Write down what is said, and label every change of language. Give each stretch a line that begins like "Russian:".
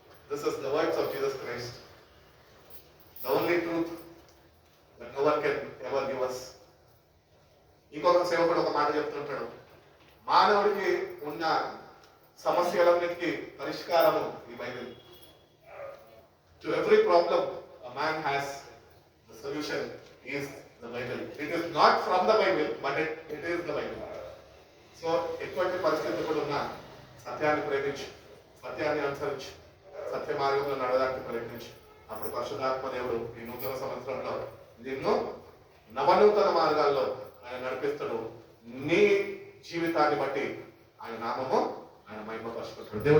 English: This is the words of Jesus Christ, the only truth that no one can ever give us.
Telugu: ఇంకొక సేవకుడు ఒక మాట చెప్తుంటాడు, మానవుడికి ఉన్న సమస్యలన్నిటికీ పరిష్కారము ఈ Bible.
English: To every problem a man has, the solution is the Bible. It is not from the Bible, but it is the Bible.
Telugu: So ఎటువంటి పరిస్థితి కూడా ఉన్నా సత్యాన్ని ప్రేమించు, సత్యాన్ని అనుసరించు, సత్య మార్గంలో నడవడానికి ప్రయత్నించు. అప్పుడు పరిశుద్ధాత్మ దేవుడు ఈ నూతన సంవత్సరంలో నిన్ను నవనూతన మార్గాల్లో ఆయన నడిపిస్తాడు. నీ జీవితాన్ని బట్టి ఆయన నామము ఆయన మహిమపరుచుకుంటాడు.